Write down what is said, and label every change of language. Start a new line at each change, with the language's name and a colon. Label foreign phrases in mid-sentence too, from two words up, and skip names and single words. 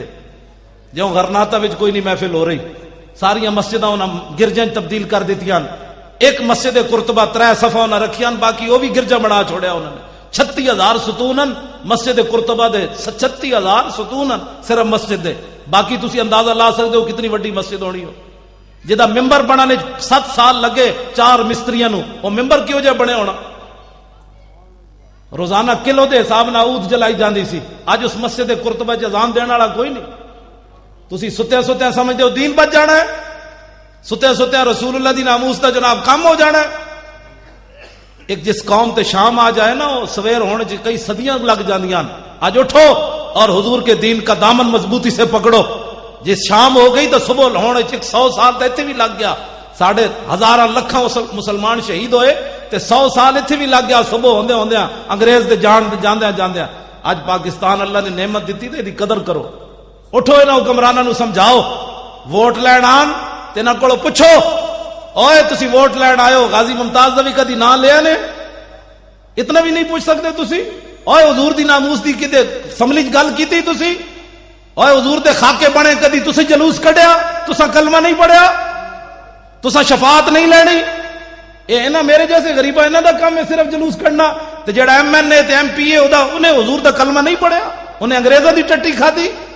Punjabi: جوں غرناطہ وچ کوئی نہیں محفل ہو رہی, ساریاں مسجداں انہاں گرجاں تبدیل کر دتیاں. ایک مسجد قرطبہ 3 صفحہ نہ رکھیاں, باقی وہ بھی گرجا بنا چھوڑیا انہوں نے. 36,000 ستون مسجد قرطبہ دے, 36,000 ستون صرف مسجد دے. باقی تسی اندازہ لا سکتے ہو کتنی وڈی مسجد ہونی ہو. جدا ممبر بنانے 7 سال لگے 4 مستریاں نو, وہ ممبر کیوں جے بنے ہونا؟ روزانہ کلو دے حساب نال عود جلائی جاندی سی. اج اس مسجد قرطبہ چ اذان دین والا کوئی نہیں. تسی ستے ستے سمجھتے ہو دین بچ جانا ہے, ستے ستے رسول اللہ دی ناموس دا جناب کم ہو جانا ہے. ایک جس قوم تے شام آ جائے نا, وہ سویر ہونے چ کئی صدیاں لگ جاندیاں.
Urdu: آج اٹھو اور حضور کے دین کا دامن مضبوطی سے پکڑو.
Punjabi: جس شام ہو گئی تو صبح ہونے چ 100 سال تے ایتھے بھی لگ گیا. 10,000 لکھاں مسلمان شہید ہوئے تے 100 سال ایتھے بھی لگ گیا. صبح ہوندے ہوندے انگریز دے جان جاندے جاندے. اج پاکستان اللہ نے نعمت دیتی تے دی قدر کرو. اٹھو انہاں حکمراناں نو سمجھاؤ, ووٹ لین آن تے انہاں کولوں پوچھو, اوئے تسی ووٹ لین آئے ہو, غازی ممتاز دا بھی کدی نام لیا نے؟ اتنا بھی نہیں پوچھ سکتے تسی؟ اوئے حضور دی ناموس دی کدے سملی گل کیتی تسی؟ اوئے حضور دے خاکے بنے کدی تسی جلوس کڈیا؟ تساں کلمہ نہیں پڑھیا؟ تساں شفاعت نہیں لینی؟ اے انہاں میرے جیسے غریباں انہاں دا کام ہے صرف جلوس کڈنا. تے جڑا ایم این اے تے ایم پی اے ہودا انہیں حضور دا کلمہ نہیں پڑھیا, انہیں انگریزاں دی ٹٹی کھادی.